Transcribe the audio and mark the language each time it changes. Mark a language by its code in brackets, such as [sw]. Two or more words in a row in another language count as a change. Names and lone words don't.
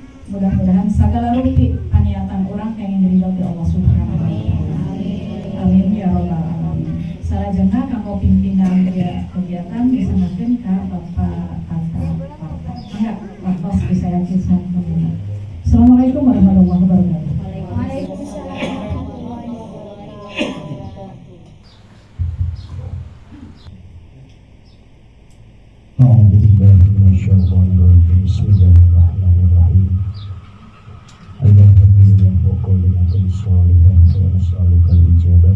[su] Mudah-mudahan segala rupi kaniatan urang kenging diridho ti Allah [ar] سبحانه وتعالى. آمين يا رب العالمين. [su] Salajengna kanggo pimpinan kegiatan diserahkeun ka Bapak Kata Parta. Mangga Bapak bisa yakin pemina. [ar] السلام عليكم ورحمة الله وبركاته. وعليكم السلام. بسم الله الرحمن الرحيم. الحمد لله وقل لنا صالحا ونسألك الإجابة.